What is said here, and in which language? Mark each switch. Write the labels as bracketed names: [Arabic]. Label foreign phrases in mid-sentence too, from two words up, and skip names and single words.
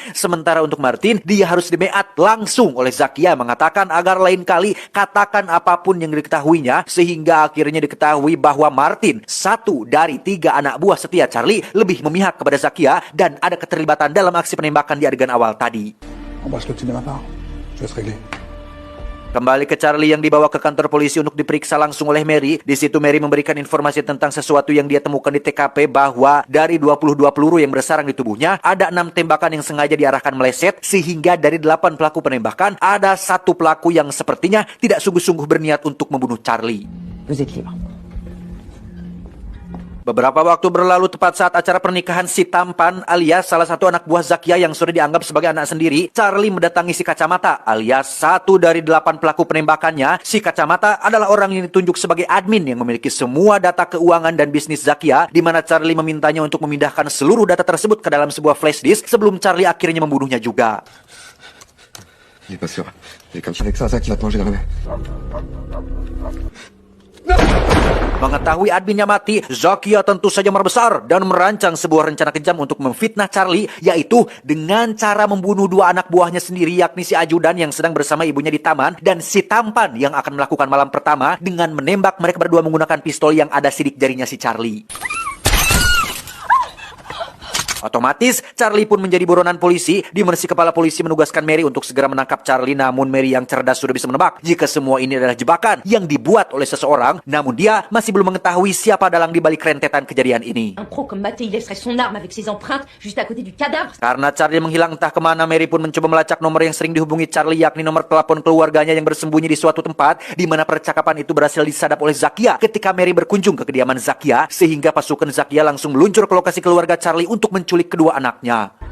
[Indonesian] Sementara untuk Martin, dia harus dimeat langsung oleh Zakia, mengatakan agar lain kali katakan apapun yang diketahuinya, sehingga akhirnya diketahui bahwa Martin, satu dari 3 anak buah setia Charlie, lebih memihak kepada Zakia dan ada keterlibatan dalam aksi penembakan di adegan awal tadi. [French] Embrasse le petit de ma part. Je vais se régler. [Indonesian] Kembali ke Charlie yang dibawa ke kantor polisi untuk diperiksa langsung oleh Mary. Di situ Mary memberikan informasi tentang sesuatu yang dia temukan di TKP, bahwa dari 22 peluru yang bersarang di tubuhnya, ada 6 tembakan yang sengaja diarahkan meleset, sehingga dari 8 pelaku penembakan, ada 1 pelaku yang sepertinya tidak sungguh-sungguh berniat untuk membunuh Charlie. [French] Vous êtes libre. [Indonesian] Beberapa waktu berlalu tepat saat acara pernikahan si Tampan alias salah satu anak buah Zakia yang sudah dianggap sebagai anak sendiri, Charlie mendatangi si Kacamata alias satu dari 8 pelaku penembakannya. Si Kacamata adalah orang yang ditunjuk sebagai admin yang memiliki semua data keuangan dan bisnis Zakia, di mana Charlie memintanya untuk memindahkan seluruh data tersebut ke dalam sebuah [English] flash disk [Indonesian] sebelum Charlie akhirnya membunuhnya juga. [French] Il est pas sûr. Et comme avec ça, qui va te manger dans la main. [Indonesian] Mengetahui adminnya mati, Zakia tentu saja membesar dan merancang sebuah rencana kejam untuk memfitnah Charlie, yaitu dengan cara membunuh 2 anak buahnya sendiri, yakni si ajudan yang sedang bersama ibunya di taman, dan si Tampan yang akan melakukan malam pertama dengan menembak mereka berdua menggunakan pistol yang ada sidik jarinya si Charlie. Otomatis, Charlie pun menjadi buronan polisi, di mana si kepala polisi menugaskan Mary untuk segera menangkap Charlie. Namun Mary yang cerdas sudah bisa menebak jika semua ini adalah jebakan yang dibuat oleh seseorang. Namun dia masih belum mengetahui siapa dalang di balik rentetan kejadian ini. [French] Un pro comme Mattei laisserait son arme avec ses empreintes juste à côté du cadavre. [Indonesian] Karena Charlie menghilang entah kemana, Mary pun mencoba melacak nomor yang sering dihubungi Charlie, yakni nomor telepon keluarganya yang bersembunyi di suatu tempat, di mana percakapan itu berhasil disadap oleh Zakia ketika Mary berkunjung ke kediaman Zakia, sehingga pasukan Zakia langsung meluncur ke lokasi keluarga Charlie untuk menculik kedua anaknya.